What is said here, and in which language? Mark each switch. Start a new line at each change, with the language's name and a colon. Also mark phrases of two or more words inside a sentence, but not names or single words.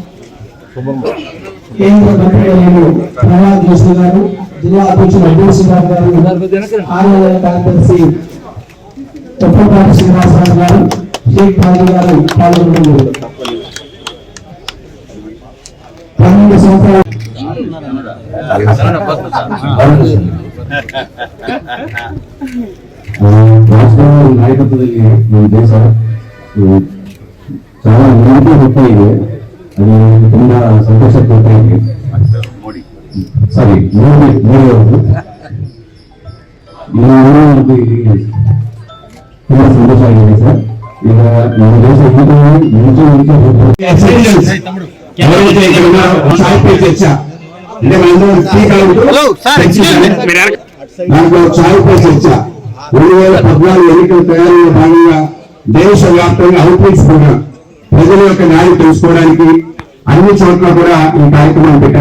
Telugu: కేంద్ర మంత్రివర్యులు ప్రహ్లాద్ జోషి గారు, జిల్లా అధ్యక్షులు అబ్దుల్ సింగ్ గారు, ఆర్యలయ కార్యదర్శి చొప్పపాటి శ్రీనివాసరావు గారు, షేక్ ఖాళీ గారు పాల్గొన్నారు. 12 సంవత్సరాలు
Kannada: నాయకత్వದಲ್ಲಿ ನಮ್ಮ ದೇಶ చాలా ಅಭಿವೃದ್ಧಿ ಹೋಗ್ತಾ ಇದೆ. ಅದು ತುಂಬಾ ಸಂತೋಷ ಕೊಡ್ತಾ ಇದೆ. ಸಾರಿ ಮೋದಿ ಅವರು ಇಲ್ಲಿ ತುಂಬಾ ಸಂತೋಷ ಆಗಿದೆ ಸರ್. ಈಗ ನಮ್ಮ ದೇಶ
Telugu: చర్చ అంటే దాంట్లో చాయిపై చర్చ 2014 ఎన్నికల తయారీలో భాగంగా దేశవ్యాప్తంగా అవుట్రీచ్ ప్రోగ్రాం ప్రజల యొక్క న్యాయం తెలుసుకోవడానికి అన్ని చోట్ల కూడా ఈ కార్యక్రమం పెట్టారు.